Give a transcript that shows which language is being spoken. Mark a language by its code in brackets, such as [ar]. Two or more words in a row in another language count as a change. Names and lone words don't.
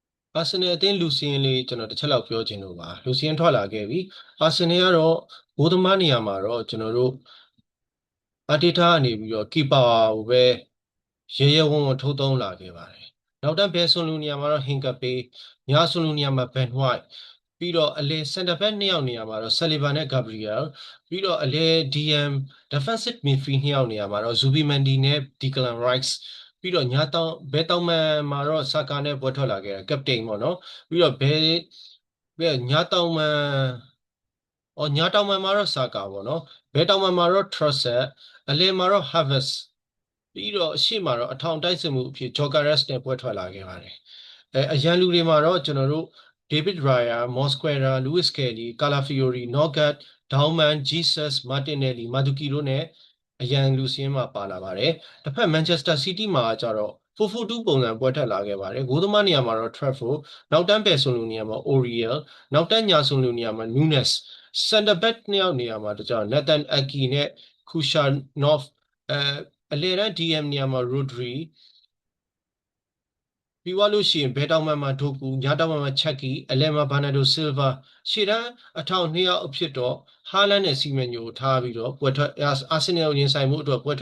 [my] အာဆင်နယ်အသင်းလူစီရင်လေးကျွန်တော်တစ်ချက်လောက်ပြောချင်လို့ပါလူစီရင်ထွက်လာခဲ့ပြီအာဆင်နယ်ကတော့ဘိုးသမားနေရာမှာတော့ကျွန်တော်တို့အာတီတာကနေပြီးတော့ကီပါကိုပဲရဲရဲဝံ့ဝံ့ထိုးသုံးလာခဲ့ပါတယ်နောက်တန်းဘယ်ဆွန်လူနေရာမှာတော့ဟင်ကပေညာဆွန်လူနေရာမှာဘ န်ဟွိုက်ပြီးတော့အလဲစင်တာဘက်နှစ်ယောက်နေရာမှာတော့ဆယ်လီဗန်နဲ့ဂါဘရီယယ်ပြီးတော့အလဲ [en] DM defensive midfield [my] နှစ်ယောက်နေရာမှာတော့ဇူဘီမန်ဒီနဲ့ဒီကလန်ရိုက်စ်ပြီးတော့ညာတောင်ဘဲတောင်မန် မှာတော့ဆာကာနဲ့ပွဲထွက်လာခဲ့တာကပတိန်ပေါ့နော်ပြီးတော့ဘဲညာတောင်မန်ညာတောင်မန်မှာတော့ဆာကာပေါ့နော်ဘဲတောင်မန်မှာတော့ Trossard အ လယ်မှာတော့ Havertz ပြီးတော့အရှိမှာတော့အထောင်တိုက်စစ်မှုအဖြစ် Gyökeres နဲ့ပွဲထွက်လာခဲ့ပါတယ်အရန်လူတွေမှာတော့ ကျွန်တော်တို့ David Raya, Mosquera, Luis Kelly, Calafiori, Nogat, Dauman, Jesus, Martinelli, Maduki တို့နဲ့အရန်လူစင်းမှာပါလာပါတယ်တစ်ဖက် Manchester City မှာကျတော့4-4-2 ပုံစံပွဲထွက်လာခဲ့ပါတယ်ဂိုးသမားနေရာမှာတော့ Trafford နောက်တန်းပယ်ဆွန်လူနေရာမှာ Oriel နောက်တန်းညာဆွန်လူနေရာမှာ Nunes [en] center back [my] နှစ်ယောက်နေရာမှာတခြား Nathan Ake နဲ့ Kushanov အလယ်တန်း DM နေရာမှာ Rodri ပြီးသွားလို့ရှိရင်ဘဲတောင်မန်မှာဒိုကူညာတောင်မန်မှာချက်ကီအလယ်မှာဘာနာဒိုဆီလ်ဗာရှေ့တန်းအထောင်နှစ်ယောက်အဖြစ်တော့ဟာလန်နဲ့စီမန်ညိုထားပြီးတော့ပွဲထွက်အာဆင်နယ်ကိုရင်ဆိုင်မှုအတွက်ပွဲ